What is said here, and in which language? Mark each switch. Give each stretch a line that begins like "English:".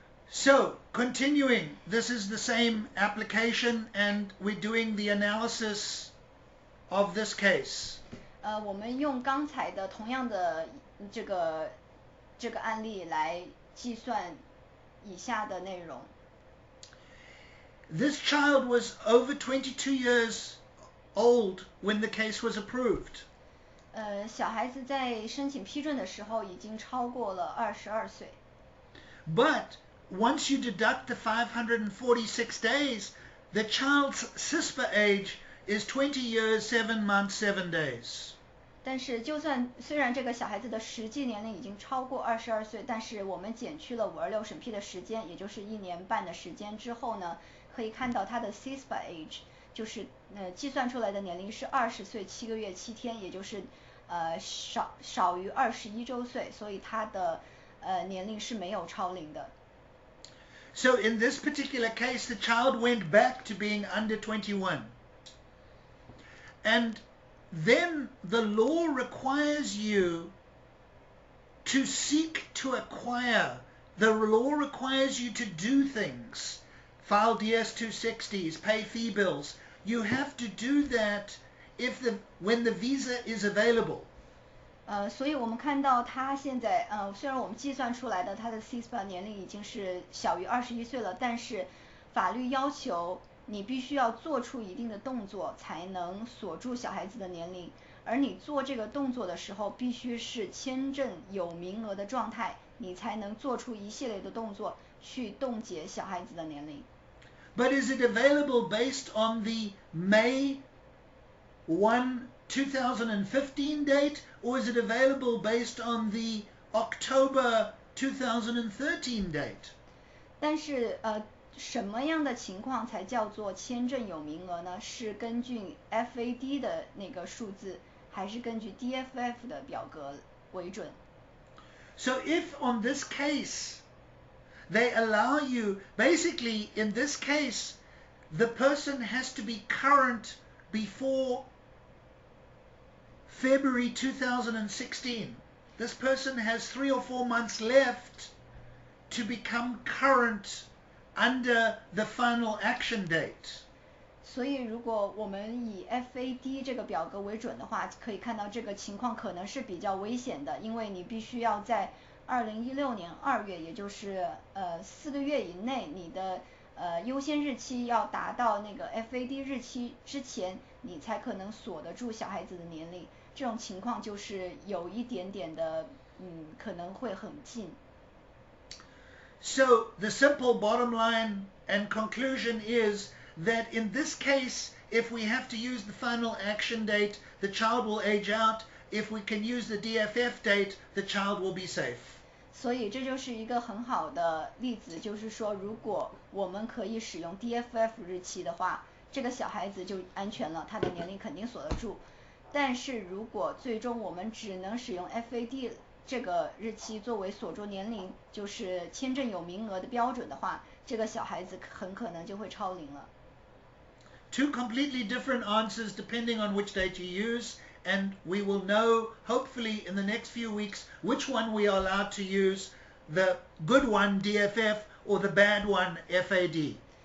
English: So, continuing, this is the same application and we're doing the analysis of this case.
Chinese: 我们用刚才的同样的这个案例来计算以下的内容。
English: This child was over 22 years old when the case was approved.
Chinese: 小孩子在申请批准的时候已经超过了22岁。
English: But once you deduct the 546 days, the child's CISPA age is 20 years, 7 months, 7 days.
Chinese: 但是虽然这个小孩子的实际年龄已经超过22岁，但是我们减去了526审批的时间，也就是1年半的时间之后呢，可以看到他的 CISPA age 就是计算出来的年龄是20岁7个月7天，也就是少于21周岁，所以他的年龄是没有超龄的。
English: So in this particular case, the child went back to being under 21. And then the law requires you to seek to acquire. The law requires you to do things. File DS-260s, pay fee bills. You have to do that when the visa is available.
Chinese: 所以我们看到他现在虽然我们计算出来的他的 CISPA 年龄已经是小于21岁了，但是法律要求你必须要做出一定的动作才能锁住小孩子的年龄，而你做这个动作的时候必须是签证有名额的状态，你才能做出一系列的动作去冻结小孩子的年龄。
English: But is it available based on the May 1, 2015 date, or is it available based on the October 2013 date?
Chinese: 但是什么样的情况才叫做签证有名额呢？是根据 FAD 的那个数字，还是根据 DFF 的表格为准？
English: So if on this case they allow you, basically in this case, the person has to be current before February 2016. This person has 3 or 4 months left to become current under the final action date.
Chinese: 所以如果我们以 FAD 这个表格为准的话，可以看到这个情况可能是比较危险的，因为你必须要在2016年2月，也就是4个月以内，你的优先日期要达到那个 FAD 日期之前，你才可能锁得住小孩子的年龄。这种情况就是有一点点的可能会很近。
English: So the simple bottom line and conclusion is that in this case, if we have to use the final action date, the child will age out. If we can use the DFF date, the child will be safe.
Chinese: 所以这就是一个很好的例子，就是说如果我们可以使用 DFF 日期的话，这个小孩子就安全了，他的年龄肯定锁得住。但是如果最终我们只能使用 FAD 这个日期作为锁住年龄，就是签证有名额的标准的话，这个小孩子很可能就会超龄了。
English: Two completely different answers depending on which date you use, and we will know hopefully in the next few weeks which one we are allowed to use, the good one DFF or the bad one FAD.